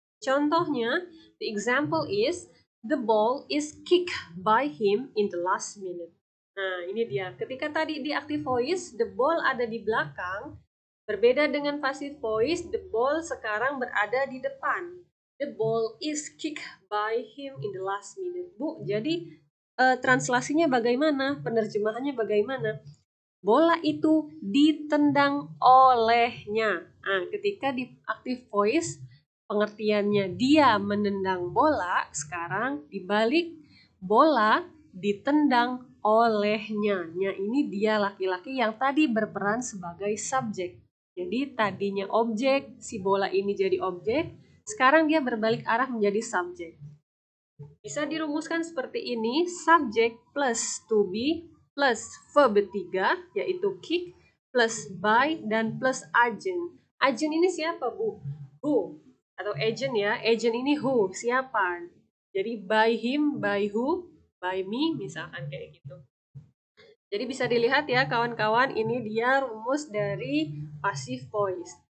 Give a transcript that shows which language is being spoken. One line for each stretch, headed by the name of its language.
English: Contohnya, the example is, the ball is kicked by him in the last minute.
Indonesian: Nah, ini dia. Ketika tadi di active voice, the ball ada di belakang. Berbeda dengan passive voice, the ball sekarang berada di depan.
English: The ball is kicked by him in the last minute.
Indonesian: Bu, jadi translasinya bagaimana? Penerjemahannya bagaimana? Bola itu ditendang olehnya. Nah, ketika di active voice, pengertiannya dia menendang bola, sekarang dibalik bola ditendang olehnya. Nya ini dia laki-laki yang tadi berperan sebagai subjek. Jadi tadinya objek, si bola ini jadi objek, sekarang dia berbalik arah menjadi subjek. Bisa dirumuskan seperti ini, subjek plus to be plus verb 3, yaitu kick, plus by, dan plus agent. Agent ini siapa, Bu? Who, atau agent ya. Agent ini who, siapa.
English: Jadi by him, by who, by me,
Indonesian: misalkan kayak gitu. Jadi bisa dilihat ya kawan-kawan, ini dia rumus dari passive voice.